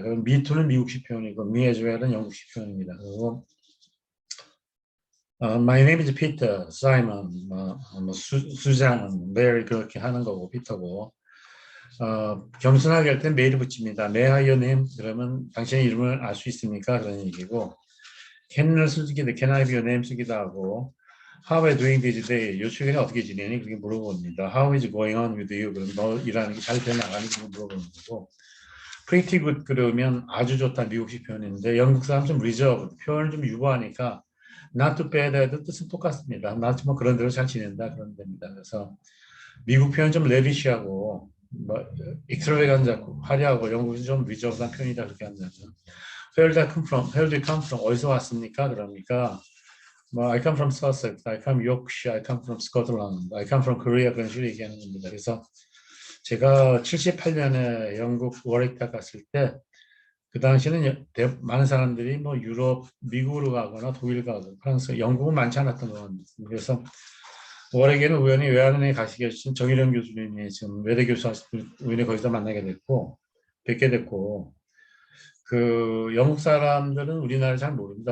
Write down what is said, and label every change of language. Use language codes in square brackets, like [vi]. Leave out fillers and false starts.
[ko] 그럼 me to 는 미국식 표현이고 me as well 은 영국식 표현입니다. 그리고 My name is Peter, Simon, 수잔, Mary 그렇게 하는 거고 피터고 겸손하게 할 땐 메일을 붙입니다. [en] May I your name? [ko] 그러면 당신의 이름을 알 수 있습니까? 그런 얘기고 can을 쓰기도 can I have your name 쓰기도 하고 How are you doing this day? 요 최근에 어떻게 지내니? [en] 그렇게 물어봅니다. How is going on with you? [ko] 그럼 너 일하는 게 잘 되나가니? 물어보는 거고 Pretty good 그러면 아주 좋다 미국식 표현인데 영국 사람 좀 reserved 표현을 좀 유보하니까 not too bad 해도 뜻은 똑같습니다. not 뭐 그런 대로 잘 지낸다 그런 됩니다. 그래서 미국 표현 좀 레비시하고 뭐 extravagante하고 화려하고 영국은 좀 reserved한 표현이다 그렇게 한다죠. [en] Where do you come from? Where do you come from? 어디서 왔습니까? 그러니까 뭐 I come from Sussex, I come Yorkshire, I come from Scotland, I come from Korea 그런 식으로 얘기하는 겁니다. [ko] 그래서 제가 78년에 영국 워릭대 갔을 때 그 당시에는 많은 사람들이 뭐 유럽, 미국으로 가거나 독일 가고 프랑스, 영국은 많지 않았던 것 같습니다. 그래서 월에게는 우연히 외환은행에 가시게 해주신 정일영 교수님이 지금 외대교수 우연히 거기서 만나게 됐고 뵙게 됐고 그 영국 사람들은 우리나라를 잘 모릅니다.